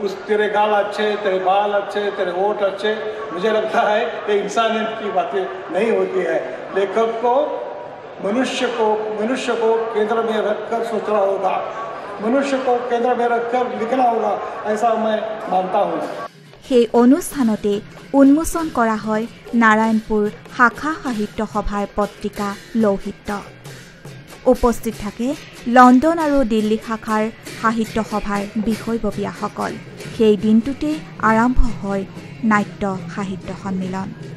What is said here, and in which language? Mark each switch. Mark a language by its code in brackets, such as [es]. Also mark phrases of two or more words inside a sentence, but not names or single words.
[hi] तेरे गाल अच्छे, तेरे बाल अच्छे, तेरे होठ अच्छे, मुझे लगता है कि इंसानियत की बातें नहीं होती है। लेखक को मनुष्य को केंद्र में रखकर सोचना होगा, मनुष्य को केंद्र में रखकर लिखना होगा, ऐसा मैं मानता हूँ। [as] সেই অনুষ্ঠানতে উন্মোচন কৰা হয় নাৰায়ণপুৰ শাখা সাহিত্য সভাৰ পত্ৰিকা লৌহিত্য। উপস্থিত থাকে লণ্ডন আৰু দিল্লী শাখাৰ সাহিত্য সভাৰ বিষয়ববীয়াসকল। সেই দিনটোতে আৰম্ভ হয় নাট্য সাহিত্য সন্মিলন।